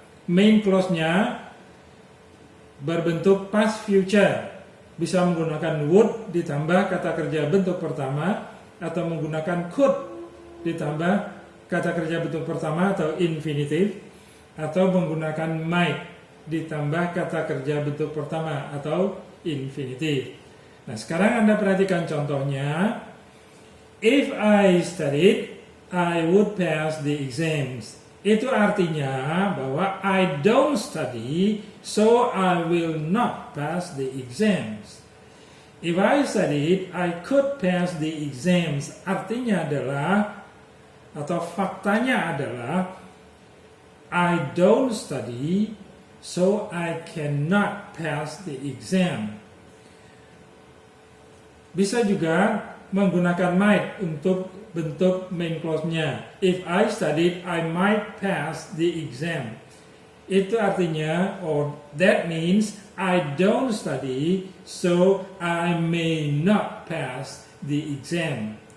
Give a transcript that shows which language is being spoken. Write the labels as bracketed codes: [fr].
[id] Main clause-nya berbentuk past future, bisa menggunakan would ditambah kata kerja bentuk pertama, atau menggunakan could ditambah kata kerja bentuk pertama atau infinitive, atau menggunakan might ditambah kata kerja bentuk pertama atau infinitive. Nah, sekarang Anda perhatikan contohnya. [en] If I studied, I would pass the exams. [id] Itu artinya bahwa [en] I don't study, so I will not pass the exams. If I studied, I could pass the exams. [id] Artinya adalah, atau faktanya adalah, [en] I don't study, so I cannot pass the exam. [id] Bisa juga menggunakan might untuk bentuk main clause-nya. [en] If I studied, I might pass the exam. [id] Itu artinya, [en] or that means I don't study, so I may not pass the exam.